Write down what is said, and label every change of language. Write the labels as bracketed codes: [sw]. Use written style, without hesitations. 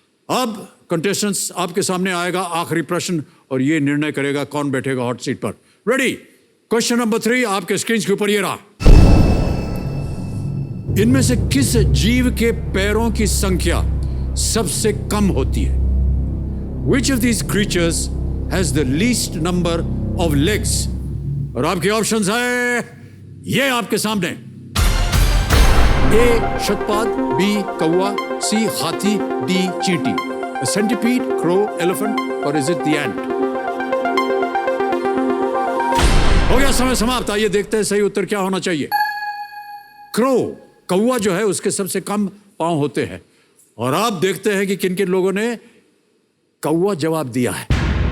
[hi] अब कंटेस्टेंट्स आपके सामने आएगा आखिरी प्रश्न और ये निर्णय करेगा कौन बैठेगा हॉट सीट पर। रेडी? क्वेश्चन नंबर 3 आपके स्क्रीन के ऊपर ये रहा। इनमें से किस जीव के पैरों की संख्या सबसे कम होती है? [en] Which of these creatures has the least number of legs? [hi] और आपके ऑप्शंस हैं ये आपके सामने। ए शतपाद, बी कौवा, सी हाथी, डी चींटी। [en] A centipede, crow, elephant, or is it the ant? [hi] हो गया समय समाप्त। आइए देखते हैं सही उत्तर क्या होना चाहिए। क्रो, कौवा जो है उसके सबसे कम पांव होते हैं। और आप देखते हैं कि किन किन लोगों ने कौवा जवाब दिया है।